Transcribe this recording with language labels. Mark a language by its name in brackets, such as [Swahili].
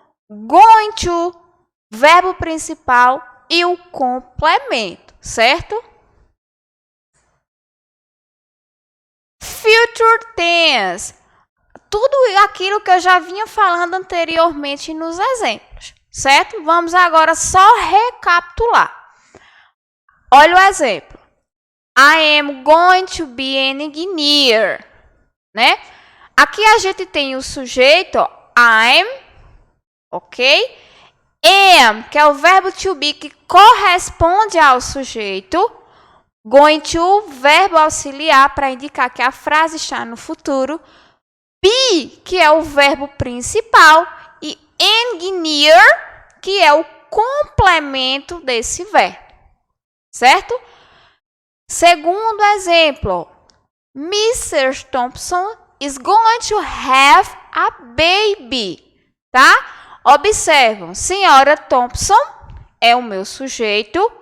[Portuguese] Going to, verbo principal e o complemento, certo? [English] Future tense. [Portuguese] Tudo aquilo que eu já vinha falando anteriormente nos exemplos, certo? Vamos agora só recapitular. Olha o exemplo. [English] I am going to be an engineer, [Portuguese] né? Aqui a gente tem o sujeito, I'm, ok? Am, que é o verbo to be, que corresponde ao sujeito. Going to, verbo auxiliar, para indicar que a frase está no futuro. Be, que é o verbo principal. E engineer, que é o complemento desse verbo. Certo? Segundo exemplo. Mrs. [English] Thompson is going to have a baby. [Portuguese] Tá? Observam, senhora Thompson é o meu sujeito.